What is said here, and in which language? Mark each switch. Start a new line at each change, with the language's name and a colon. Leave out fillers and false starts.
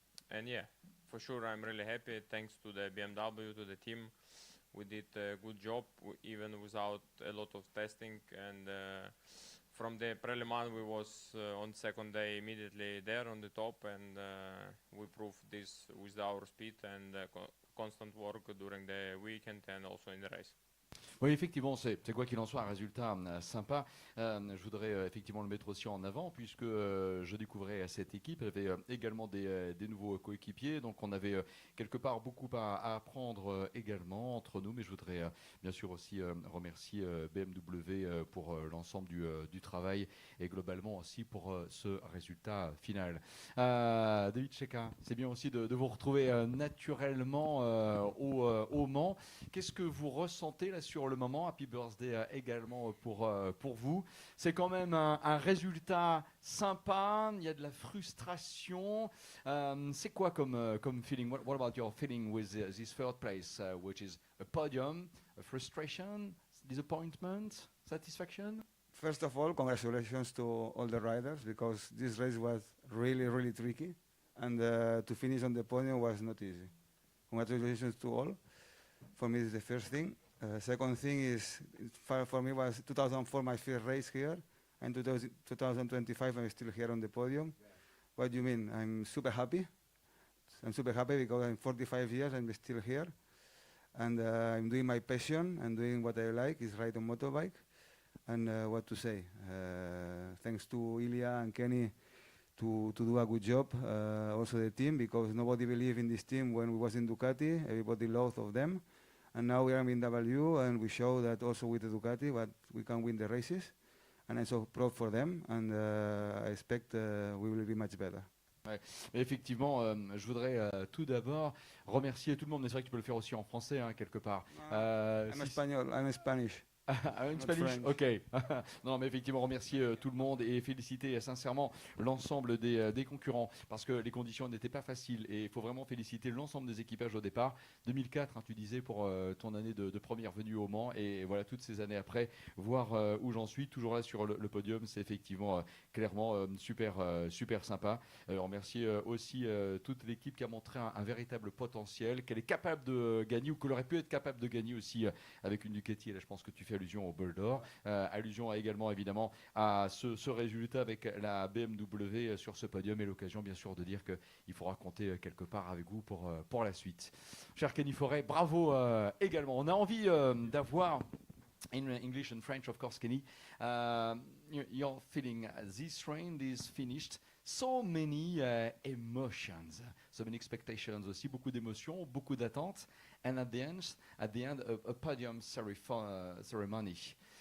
English: And yeah, for sure I'm really happy. Thanks to the BMW, to the team, we did a good job even without a lot of testing. And from the pre-Le Mans we was on second day immediately there on the top, and we proved this with our speed and constant work during the weekend and also in the race.
French: Oui, effectivement, c'est quoi qu'il en soit un résultat sympa. Je voudrais effectivement le mettre aussi en avant, puisque je découvrais cette équipe. Elle avait également des nouveaux coéquipiers, donc on avait quelque part beaucoup à apprendre également entre nous. Mais je voudrais bien sûr aussi remercier BMW pour l'ensemble du travail et globalement aussi pour ce résultat final. David Cheka, c'est bien aussi de vous retrouver naturellement au Mans. Qu'est-ce que vous ressentez là sur le moment?
English: Happy birthday
French: également pour vous. C'est quand même un résultat sympa, il y a de la frustration. C'est quoi comme feeling?
English: What about your feeling with this third place, which is a podium, a frustration, disappointment, satisfaction? First of all, congratulations to all the riders, because this race was really, really tricky, and to finish on the podium was not easy. Congratulations to all. For me, it's the first thing. Second thing is, for me, was 2004 my first race here, and 2025 I'm still here on the podium. Yeah. What do you mean? I'm super happy. I'm super happy because I'm 45 years, I'm still here, and I'm doing my passion and doing what I like, is ride a motorbike. And what to say? Thanks to Ilya and Kenny to do a good job. Also the team, because nobody believed in this team when we was in Ducati. Everybody loved of them. And now we are in W, and we show that also with the Ducati, but we can win the races. And I'm so proud for them, and I expect we will be much better.
French: Ouais. Effectivement, je voudrais tout d'abord remercier tout le monde, mais c'est vrai que tu peux le faire aussi en français, hein, quelque part.
English: I'm Spanish. In Not Spanish? French. Ok.
French: Non, mais effectivement, remercier tout le monde et féliciter sincèrement l'ensemble des concurrents parce que les conditions n'étaient pas faciles et il faut vraiment féliciter l'ensemble des équipages au départ. 2004, hein, tu disais, pour ton année de première venue au Mans et voilà, toutes ces années après, voir où j'en suis, toujours là sur le podium, c'est effectivement clairement super sympa. Remercier aussi toute l'équipe qui a montré un véritable potentiel, qu'elle est capable de gagner ou qu'elle aurait pu être capable de gagner aussi avec une Ducati. Et là, je pense que tu fais allusion au Bol d'Or. Allusion également, évidemment, à ce résultat avec la BMW sur ce podium et l'occasion, bien sûr, de dire qu'il faudra compter quelque part avec vous pour la suite. Cher Kenny Forêt, bravo également. On a envie d'avoir,
English: in English and French, of course, Kenny, your feeling, this train is finished. So many emotions, so many expectations
French: aussi, beaucoup d'émotions, beaucoup d'attentes,
English: and at the end, a podium ceremony.